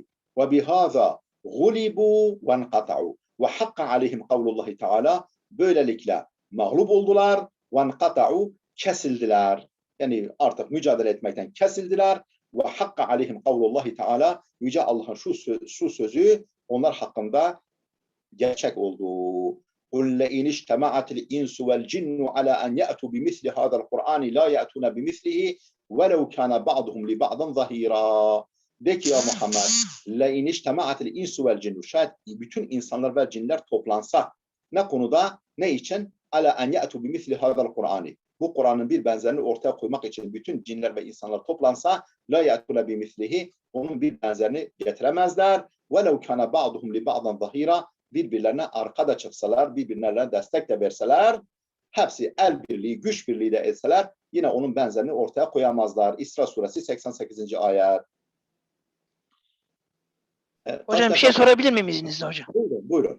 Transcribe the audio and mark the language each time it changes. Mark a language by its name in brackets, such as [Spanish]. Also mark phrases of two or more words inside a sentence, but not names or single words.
[Arabic] وبهذا غلبوا وانقطعوا وحق عليهم قول الله تعالى [Turkish] böylelikle mağlup oldular [Arabic] وانقطعوا kesildiler. [Turkish] Yani artık mücadele etmekten kesildiler ve [Arabic] حق عليهم قول الله تعالى [Turkish] Yüce Allah'ın şu sözü onlar hakkında gerçek oldu. [Arabic] قُلْ لَاِنْ اِجْتَمَعَتِ الْاِنْسُ وَالْجِنُّ عَلَى أَنْ يَأْتُوا بِمِثْلِ هَذَا الْقُرْآنِ لَا يَأْتُونَ بِمِثْلِهِ وَلَوْ كَانَ بَعْضُهُمْ لِبَعْضٍ ظَهِيرًا [Turkish] De ki ya Muhammed, [Arabic] لَاِنْ اِجْتَمَعَتِ الْاِنْسُ وَالْجِنُّ [Turkish] Şayet bütün insanlar ve cinler toplansa, ne konuda, ne için? [Arabic] عَلَى أَنْ يَأْتُوا بِمِثْلِ هَذَا الْقُرْآنِ [Turkish] Bu Kur'an'ın bir benzerini ortaya koymak için bütün cinler ve insanlar toplansa, [Arabic] لَا يَأْتُونَ بِمِثْلِهِ [Turkish] Onun bir benzerini getiremezler. [Arabic] وَلَوْ كَانَ بَعْضُهُمْ لِبَعْضٍ ظَهِيرًا [Turkish] Birbirlerine arka da çıksalar, birbirlerine destek de verseler, hepsi el birliği, güç birliği de etseler, yine onun benzerini ortaya koyamazlar. İsra suresi 88. ayet. Hocam bir şey sorabilir miyim izninizle hocam? Buyurun, buyurun.